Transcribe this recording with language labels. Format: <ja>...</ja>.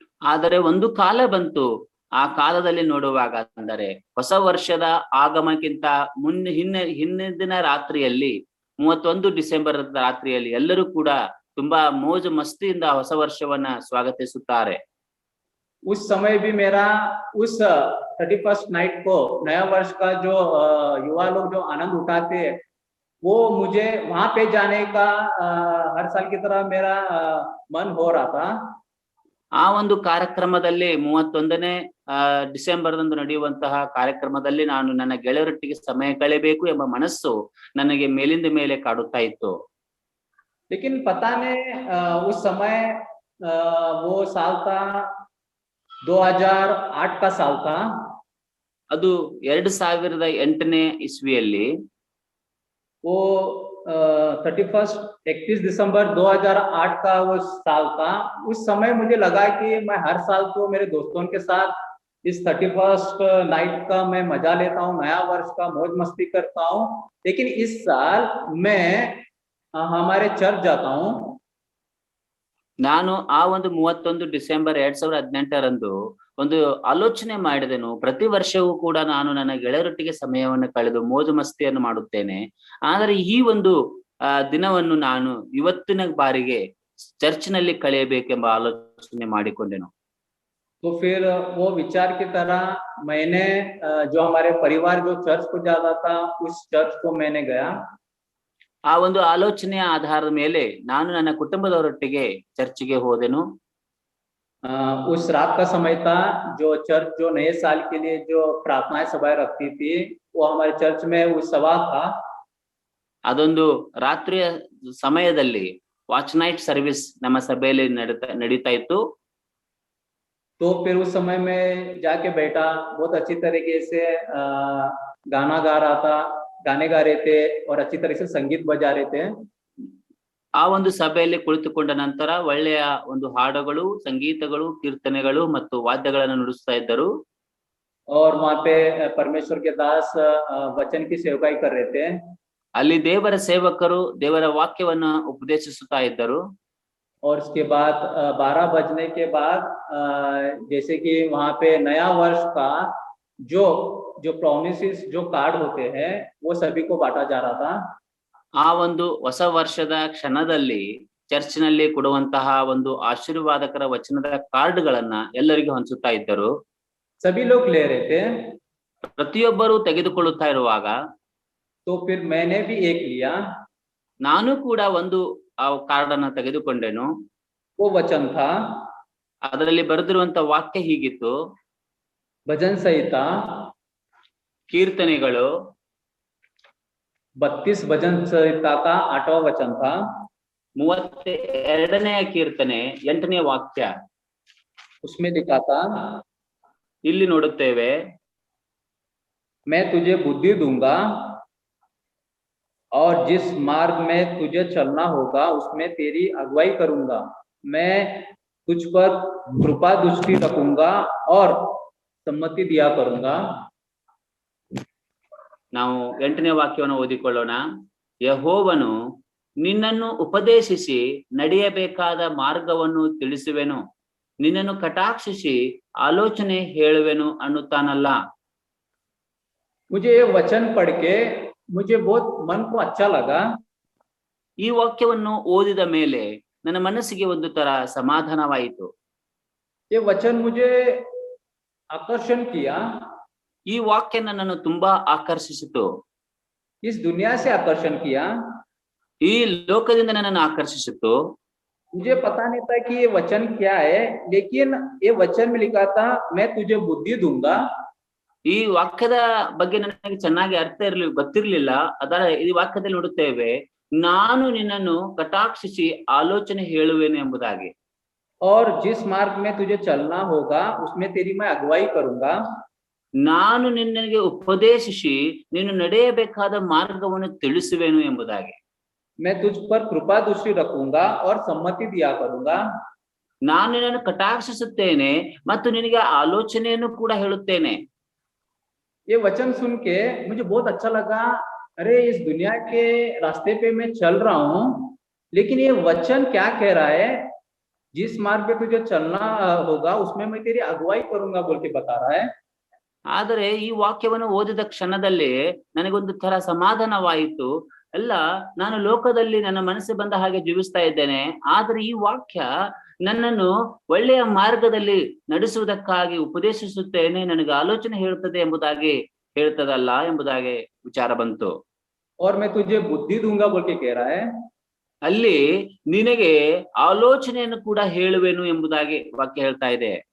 <kn>ಆದರೆ ಒಂದು ಕಾಲ ಬಂತು, ಆ ಕಾಲದಲ್ಲಿ ನೋಡುವಾಗ ಅಂದರೆ ಹೊಸ ವರ್ಷದ ಆಗಮನಕ್ಕಿಂತ ಹಿಂದಿನ ರಾತ್ರಿಯಲ್ಲಿ 31 ಡಿಸೆಂಬರ್ ರಾತ್ರಿಯಲ್ಲಿ ಎಲ್ಲರೂ ಕೂಡ ತುಂಬಾ ಮೋಜು ಮಸ್ತಿಯಿಂದ ಹೊಸ ವರ್ಷವನ್ನ ಸ್ವಾಗತಿಸುತ್ತಾರೆ.</kn> <hi>उस समय भी मेरा उस 31st नाइट को नया वर्ष का जो युवा लोग जो आनंद उठाते, वो मुझे वहां पे जाने का हर साल की तरह मेरा मन हो रहा था.</hi> <kn>ಆ ಒಂದು ಕಾರ್ಯಕ್ರಮದಲ್ಲಿ 31ನೇ ಡಿಸೆಂಬರ್ದಂದು ನಡೆಯುವಂತಹ ಕಾರ್ಯಕ್ರಮದಲ್ಲಿ ನಾನು ನನ್ನ ಗೆಳೆಯರೊಟ್ಟಿಗೆ ಸಮಯ ಕಳೆಯಬೇಕು ಎಂಬ ಮನಸ್ಸು ನನಗೆ ಮೇಲಿಂದ ಮೇಲೆ ಕಾಡುತ್ತಾ ಇತ್ತು.</kn> <hi>लेकिन पता नहीं उस समय वो साल था 2008 का साल था.</hi> <kn>ಅದು 2008ನೇ ಇಸ್ವಿಯಲ್ಲಿ</kn> <hi>वो 31 दिसंबर 2008 का वो साल था. उस समय मुझे लगा कि मैं हर साल तो मेरे दोस्तों के साथ इस 31st नाइट का मैं मजा लेता हूँ, नया वर्ष का मौज मस्ती करता हूँ, लेकिन इस साल मैं हमारे चर्च जाता हूँ.</hi> <kn>ನಾನು ಆ ಒಂದು 31 ಡಿಸೆಂಬರ್ 2018ರಂದು ಒಂದು ಆಲೋಚನೆ ಮಾಡಿದೆನು. ಪ್ರತಿ ವರ್ಷವೂ ಕೂಡ ನಾನು ನನ್ನ ಗೆಳೆಯರೊಟ್ಟಿಗೆ ಸಮಯವನ್ನು ಕಳೆದು ಮೋಜು ಮಸ್ತಿಯನ್ನು ಮಾಡುತ್ತೇನೆ, ಆದರೆ ಈ ಒಂದು ದಿನವನ್ನು ನಾನು ಇವತ್ತಿನ ಬಾರಿಗೆ ಚರ್ಚ್ನಲ್ಲಿ ಕಳೆಯಬೇಕೆಂಬ ಆಲೋಚನೆ ಮಾಡಿಕೊಂಡೆನು.</kn> <hi>तो फिर वो विचार की तरह मैंने जो हमारे परिवार जो चर्च को जाता था उस चर्च को मैंने गया.</hi> <kn>ಆ ಒಂದು ಆಲೋಚನೆಯ ಆಧಾರದ ಮೇಲೆ ನಾನು ನನ್ನ ಕುಟುಂಬದವರೊಟ್ಟಿಗೆ ಚರ್ಚಿಗೆ ಹೋದೆನು.</kn> <hi>उस रात का समय था जो चर्च जो नए साल के लिए जो प्रार्थनाएं सभाएं रखती थी, वो हमारे चर्च में उस सभा था.</hi> <kn>ಅದೊಂದು ರಾತ್ರಿಯ ಸಮಯದಲ್ಲಿ ವಾಚ್ ನೈಟ್ ಸರ್ವಿಸ್ ನಮ್ಮ ಸಭೆಯಲ್ಲಿ ನಡೀತಾ ಇತ್ತು.</kn> <hi>तो फिर उस समय में जाके बैठा, बहुत अच्छी तरीके से गाना गा रहा था, गाने गा रहे थे और अच्छी तरह से संगीत बजा रहे थे.</hi> <kn>ಆ ಒಂದು ಸಭೆಯಲ್ಲಿ ಕುಳಿತುಕೊಂಡ ನಂತರ ಒಳ್ಳೆಯ ಒಂದು ಹಾಡುಗಳು, ಸಂಗೀತಗಳು, ಕೀರ್ತನೆಗಳು ಮತ್ತು ವಾದ್ಯಗಳನ್ನು ನುಡಿಸ್ತಾ ಇದ್ದರು.</kn> <hi>और वहाँ पे परमेश्वर के दास वचन की सेवकाई कर रहे थे.</hi> <kn>ಅಲ್ಲಿ ದೇವರ ಸೇವಕರು ದೇವರ ವಾಕ್ಯವನ್ನು ಉಪದೇಶಿಸುತ್ತಾ ಇದ್ದರು.</kn> <hi>और उसके बाद 12 बजने के बाद जैसे कि वहाँ पे नया वर्ष का जो प्रोमिसेस जो कार्ड होते हैं वो सभी को बांटा जा रहा था.</hi> <kn>ಆ ಒಂದು ಹೊಸ ವರ್ಷದ ಕ್ಷಣದಲ್ಲಿ ಚರ್ಚ್ನಲ್ಲಿ ಕೊಡುವಂತಹ ಒಂದು ಆಶೀರ್ವಾದಕರ ವಚನದ ಕಾರ್ಡ್ಗಳನ್ನ ಎಲ್ಲರಿಗೂ ಹಂಚುತ್ತಾ ಇದ್ದರು.</kn> <hi>सभी लोग ले रहे थे.</hi> <kn>ಪ್ರತಿಯೊಬ್ಬರು ತೆಗೆದುಕೊಳ್ಳುತ್ತಾ ಇರುವಾಗ</kn> <hi>तो फिर मैंने भी एक लिया.</hi> <kn>ನಾನು ಕೂಡ ಒಂದು ಆ ಕಾರ್ಡ್ ಅನ್ನ ತೆಗೆದುಕೊಂಡೆನು.</kn> <hi>वो वचन था,</hi> <kn>ಅದರಲ್ಲಿ ಬರೆದಿರುವಂತ ವಾಕ್ಯ ಹೀಗಿತ್ತು:</kn> <hi>भजन संहिता</hi> <kn>ಕೀರ್ತನೆಗಳು</kn> <hi>32 भजन संहिता का 8वां वचन था.</hi> <kn>32ನೇ ಕೀರ್ತನೆ 8ನೇ ವಾಕ್ಯ.</kn> <hi>उसमें लिखा था,</hi> <kn>ಇಲ್ಲಿ ನೋಡುತ್ತೇವೆ,</kn> <hi>मैं तुझे बुद्धि दूंगा और जिस मार्ग में तुझे चलना होगा उसमें तेरी अगुवाई करूंगा. मैं तुझ पर कृपा दृष्टि रखूंगा और सम्मति दिया करूंगा.</hi> <kn>ನಾವು 8ನೇ ವಾಕ್ಯವನ್ನು ಓದಿಕೊಳ್ಳೋಣ. ಯೆಹೋವನು ನಿನ್ನನ್ನು ಉಪದೇಶಿಸಿ ನಡೆಯಬೇಕಾದ ಮಾರ್ಗವನ್ನು ತಿಳಿಸುವೆನು, ನಿನ್ನನ್ನು ಕಟಾಕ್ಷಿಸಿ ಆಲೋಚನೆ ಹೇಳುವೆನು ಅನ್ನುತ್ತಾನಲ್ಲ.</kn> <hi>मुझे ये वचन पढ़ के मुझे बहुत मन को अच्छा लगा.</hi> <kn>ಈ ವಾಕ್ಯವನ್ನು ಓದಿದ ಮೇಲೆ ನನ್ನ ಮನಸ್ಸಿಗೆ ಒಂದು ತರ ಸಮಾಧಾನವಾಯಿತು.</kn> <hi>ये वचन मुझे आकर्षण किया.</hi> <kn>ಈ ವಾಕ್ಯ ನನ್ನನ್ನು ತುಂಬಾ ಆಕರ್ಷಿಸಿತು.</kn> <hi>इस दुनिया से आकर्षण किया.</hi> <kn>ಈ ಲೋಕದಿಂದ ನನ್ನನ್ನು ಆಕರ್ಷಿಸಿತು.</kn> <hi>मुझे पता नहीं था कि ये वचन क्या है, लेकिन ये वचन में लिखा था मैं तुझे बुद्धि दूंगा।</hi> <kn>ಈ ವಾಕ್ಯದ ಬಗ್ಗೆ ನನಗೆ ಚೆನ್ನಾಗಿ ಗೊತ್ತಿರ್ಲಿಲ್ಲ. ಅದರ ಈ ವಾಕ್ಯದಲ್ಲಿ ನೋಡುತ್ತೇವೆ, ನಾನು ನಿನ್ನನ್ನು ಕಟಾಕ್ಷಿಸಿ ಆಲೋಚನೆ ಹೇಳುವೆನು ಎಂಬುದಾಗಿ.</kn> <hi>और जिस मार्ग में तुझे चलना होगा उसमें तेरी मैं अगुवाई करूंगा।</hi> <kn>ನಾನು ನಿನ್ನಗೆ ಉಪದೇಶಿಸಿ ನೀನು ನಡೆಯಬೇಕಾದ ಮಾರ್ಗವನ್ನು ತಿಳಿಸುವೆನು ಎಂಬುದಾಗಿ.</kn> <hi>मैं तुझ पर कृपा दृष्टि रखूंगा और सम्मति दिया करूंगा।</hi> <kn>ನಾನು ನಿನ್ನನ್ನು ಕಟಾಕ್ಷಿಸುತ್ತೇನೆ ಮತ್ತು ನಿನಗೆ ಆಲೋಚನೆಯನ್ನು ಕೂಡ ಹೇಳುತ್ತೇನೆ.</kn> <hi>ये वचन सुन के मुझे बहुत अच्छा लगा। अरे इस दुनिया के रास्ते पे मैं चल रहा हूँ, लेकिन ये वचन क्या कह रहा है, जिस मार्ग पे तुझे चलना होगा उसमें मैं तेरी अगुवाई करूंगा बोल के बता रहा है।</hi> <kn>ಆದರೆ ಈ ವಾಕ್ಯವನ್ನು ಓದಿದ ಕ್ಷಣದಲ್ಲಿ ನನಗೊಂದು ತರ ಸಮಾಧಾನವಾಯಿತು. ಅಲ್ಲ, ನಾನು ಲೋಕದಲ್ಲಿ ನನ್ನ ಮನಸ್ಸಿಗೆ ಬಂದ ಹಾಗೆ ಜೀವಿಸ್ತಾ ಇದ್ದೇನೆ, ಆದ್ರೆ ಈ ವಾಕ್ಯ ನನ್ನನ್ನು ಒಳ್ಳೆಯ ಮಾರ್ಗದಲ್ಲಿ ನಡೆಸುವುದಕ್ಕಾಗಿ ಉಪದೇಶಿಸುತ್ತೇನೆ, ನನಗೆ ಆಲೋಚನೆ ಹೇಳುತ್ತದೆ ಎಂಬುದಾಗಿ ಹೇಳ್ತದಲ್ಲ ಎಂಬುದಾಗಿ ವಿಚಾರ ಬಂತು.</kn> <hi>और मैं तुझे बुद्धि दूंगा बोल के कह रहा है।</hi> <kn>ಅಲ್ಲಿ ನಿನಗೆ ಆಲೋಚನೆಯನ್ನು ಕೂಡ ಹೇಳುವೆನು ಎಂಬುದಾಗಿ ವಾಕ್ಯ ಹೇಳ್ತಾ ಇದೆ.</kn>